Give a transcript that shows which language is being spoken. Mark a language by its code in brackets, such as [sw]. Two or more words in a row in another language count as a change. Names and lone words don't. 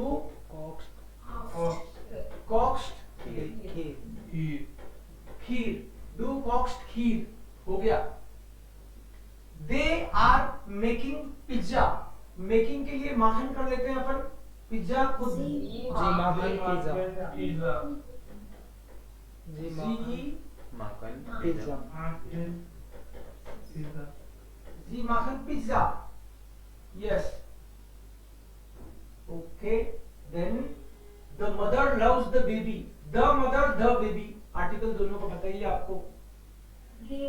[de] Kochst. कॉक्स्ट [hi] Kheer. खीर, [de] du kochst [hi] खीर हो गया। [en] They are making pizza, [hi] मेकिंग के लिए माखन कर लेते हैं अपन, पिज्जा खुद [de] Sie machen Pizza. Sie जी machen Makan. Pizza. Sie machen Pizza, [en] yes okay. Then the mother loves the baby, the mother the baby, article [hi] दोनों को बताइए आपको। [de] Die